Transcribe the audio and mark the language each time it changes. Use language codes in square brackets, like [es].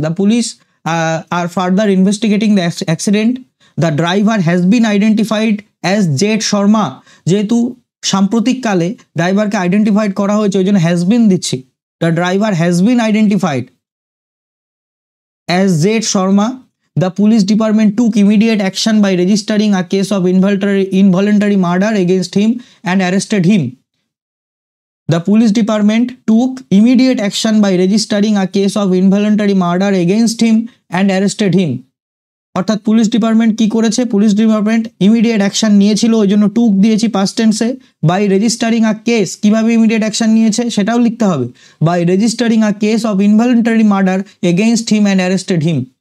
[en] The police are further investigating the accident. The driver has been identified as Z Sharma, [bn] যেহেতু সাম্প্রতিককালে ড্রাইভারকে identified করা হয়েছে ওই জন্য হ্যাজ বিন দিচ্ছি। [en] The driver has been identified as Z Sharma. The police department took immediate action by registering a case of involuntary murder against him and arrested him. The police department took immediate action by registering a case of involuntary murder against him and arrested him. [bn] অর্থাৎ police department কি করেছে? Police department immediate action নিয়েছিল, ওই জন্য টুক দিয়েছি past টেন্সে। [en] by registering a case, [bn] কিভাবে immediate action নিয়েছে সেটাও লিখতে হবে। [en] By registering a case of involuntary murder against him and arrested him.